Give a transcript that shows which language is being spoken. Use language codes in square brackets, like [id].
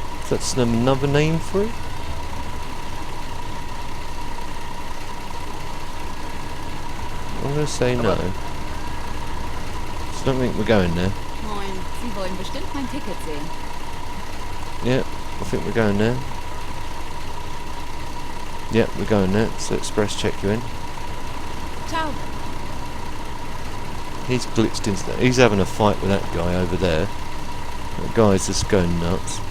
[en] That's another name for it. I'm gonna say no. So I don't think we're going there. [de] Moin, Sie wollen bestimmt mein Ticket sehen. [en] Yeah, I think we're going there. Yeah, we're going there. So express check you in. Ciao. He's glitched into that. He's having a fight with that guy over there. That guy's just going nuts.